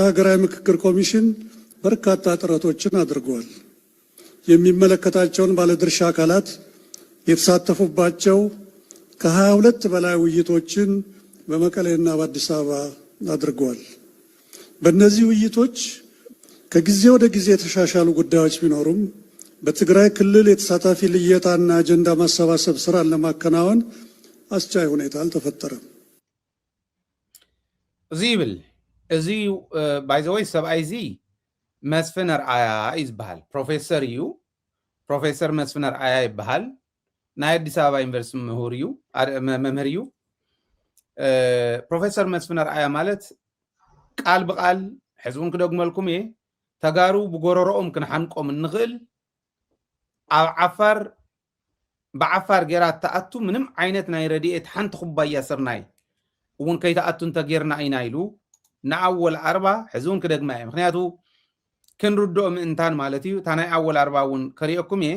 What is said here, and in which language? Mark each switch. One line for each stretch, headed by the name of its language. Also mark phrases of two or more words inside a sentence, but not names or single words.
Amharic: ሀገራዊ ምክክር ኮሚሽን በርካታ ጥረቶችን አድርጓል። የሚመለከታቸውን ባለድርሻ አካላት የተሳተፉባቸው ከ22 በላይ ውይይቶችን በመቀሌና በአዲስ አበባ አድርጓል። በእነዚህ ውይይቶች ከጊዜ ወደ ጊዜ የተሻሻሉ ጉዳዮች ቢኖሩም በትግራይ ክልል የተሳታፊ ልየታና አጀንዳ ማሰባሰብ ስራን ለማከናወን አስቻይ ሁኔታ አልተፈጠረም።
Tigrinya: እዚ ይብል እዚ ባይ ዘ ወይ ሰብኣይ እዚ መስፍን ኣርኣያ ይዝበሃል ፕሮፌሰር እዩ። ፕሮፌሰር መስፍን ኣርኣያ ይበሃል። ናይ አዲስ አበባ ዩኒቨርሲቲ መምህር እዩ። ፕሮፌሰር መስፍን ኣርኣያ ማለት ቃል ብቃል ሕዝቡን ክደግመልኩም እየ ተጋሩ ብጎረሮኦም ክንሓንቆም እንኽእል ኣብ ዓፋር ብዓፋር ጌራ ተኣቱ ምንም ዓይነት ናይ ረድኤት ሓንቲ ኩባያ ስርናይ እውን ከይተኣቱ እንተጌርና ኢና ኢሉ ንኣወል ኣርባ ሕዝቡን ክደግማ እየ ምክንያቱ ክንርድኦ ምእንታን ማለት እዩ እታ ናይ ኣወል ኣርባ እውን ከሪአኩም እየ